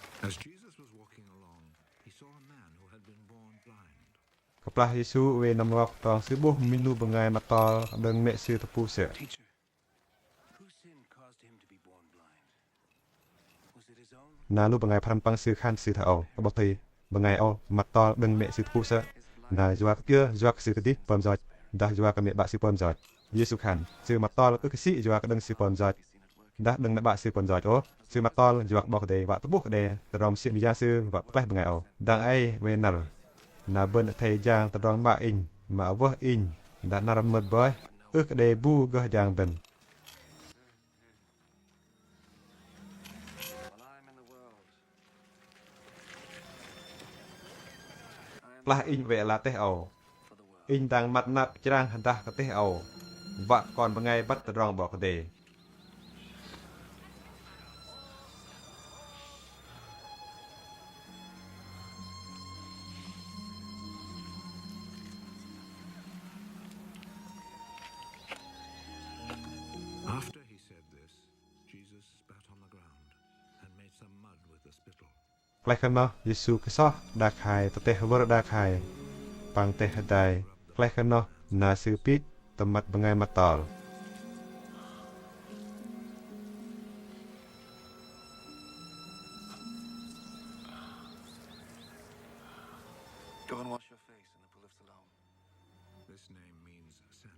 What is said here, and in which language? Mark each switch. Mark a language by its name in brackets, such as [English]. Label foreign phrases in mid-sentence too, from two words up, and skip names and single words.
[English] As Jesus was walking along, he saw a man who had been born blind. [Central Mnong] កផ្លាស់យេស៊ូវេនំរកតងស៊ឺបុះមីនូបង្ងាយមកតលដឹងមេស៊ឺតពូសើ [English] Teacher, whose sin caused him to be born blind? Was it his own? [Central Mnong] ណានូបង្ងាយប្រាំប៉ងស៊ឺខាន់ស៊ឺថាអូបតៃបង្ងាយអូមកតលដឹងមេស៊ឺតពូសើណាយួកគឿយួកស៊ឺទីពំចដាយួកកមេបាក់ស៊ឺពំចយេស៊ូខាន់ស៊ឺមកតលអឹកស៊ីយួកដឹងស៊ឺពំចដាដឹងមេបាក់ស៊ឺពំចអូស៊ឺមកតលយួកបកដេវ៉ាតបុះដេរំស៊ីមីយ៉ាស៊ឺវ៉ាផ្លេះបង្ងាយអូដងអីវេណាល់ណាបិនថៃយ៉ាងតរងបាក់អ៊ីងមកវ៉ះអ៊ីងដាណារមត់បើអឹកដេប៊ូកោយ៉ាងបិន [English] While I'm in the world, [Central Mnong] ផ្លាស់អ៊ីងវេឡាទេអូ [English] for the world. [Central Mnong] អ៊ីងតាំងម៉ាត់ណាប់ច្រាំងហណ្ដាកទេអូវ៉ាក់កនបង្ងាយបាត់តរងបកដេ [English] After he said this, Jesus spat on the ground and made some mud with the spittle. [Central Mnong] ផ្លែខណោះយេស៊ូកសោះដាខៃតទេវរដាខៃប៉ងទេហដៃផ្លែខណោះណាស៊ឺពីតតមាត់បង្ងាយមកតល [English] Go and wash your face in the pool of Siloam. This name means sent.